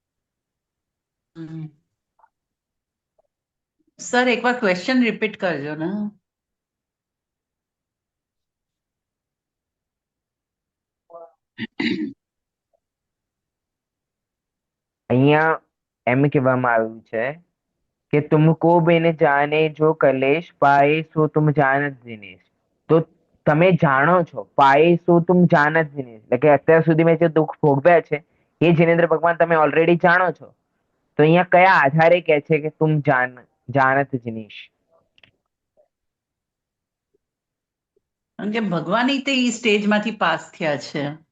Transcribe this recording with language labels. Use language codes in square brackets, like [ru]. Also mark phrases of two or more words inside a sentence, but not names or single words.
[gu] સર એકવાર [en] question repeat [gu] કરજો ને. અહીંયા એમ કહેવામાં આવ્યું છે [hi] कि तुमको बिन जाने जो कलेश पाए सो तुम जानत जिनेश. [gu] તો તમે જાણો છો, [hi] पाए सो तुम जानत जिनेश, [gu] એટલે કે અત્યાર સુધી મેં જે દુઃખ ભોગવ્યા છે એ જિનેન્દ્ર ભગવાન તમે ઓલરેડી જાણો છો. તો અહીંયા કયા આધારે કહે છે કે [hi] तुम जानत जिनेश? [gu] કારણ કે ભગવાન તે એ સ્ટેજમાંથી પાસ થયા છે.